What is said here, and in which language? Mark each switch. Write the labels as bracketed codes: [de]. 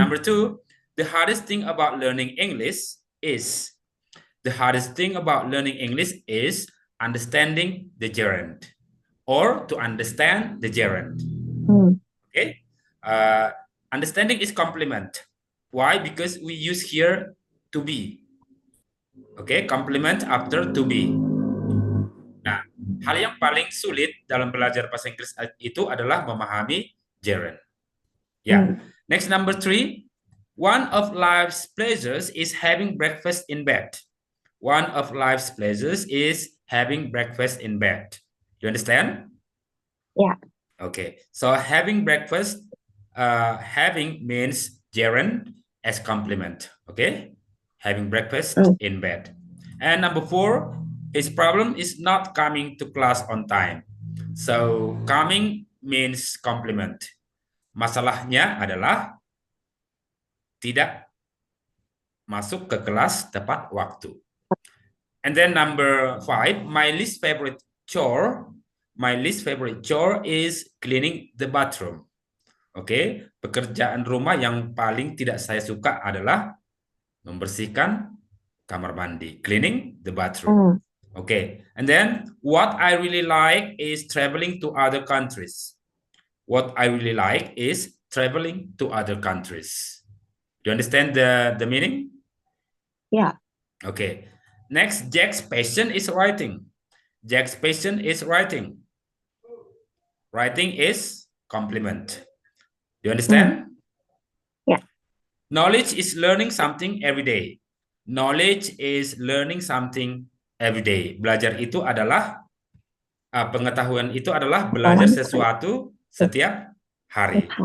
[en] Number 2, the hardest thing about learning English is understanding the gerund, or to understand the gerund. Mm. Okay. Uh, Understanding is complement. Why? Because we use here to be. Okay, complement after to be. [id] Nah, hal yang paling sulit dalam belajar bahasa Inggris itu adalah memahami gerund. [en] Yeah. Mm. Next, number 3. One of life's pleasures is having breakfast in bed. One of life's pleasures is having breakfast in bed. You understand? Yeah. Okay. So having breakfast, having means gerund as complement. Okay. Having breakfast Mm. in bed. And number 4, his problem is not coming to class on time. So coming means compliment. [id] Masalahnya adalah tidak masuk ke kelas tepat waktu. [en] And then number 5, my least favorite chore is cleaning the bathroom. [id] Oke, pekerjaan rumah yang paling tidak saya suka adalah membersihkan kamar mandi, [en] cleaning the bathroom. Okay, and then what I really like is traveling to other countries. What I really like is traveling to other countries. Do you understand the meaning? Yeah. Okay. Next, Jack's passion is writing. Jack's passion is writing. Writing is compliment. Do you understand? Yeah. Knowledge is learning something every day. Knowledge is learning something every day. [id] Belajar itu adalah pengetahuan itu adalah belajar sesuatu setiap hari.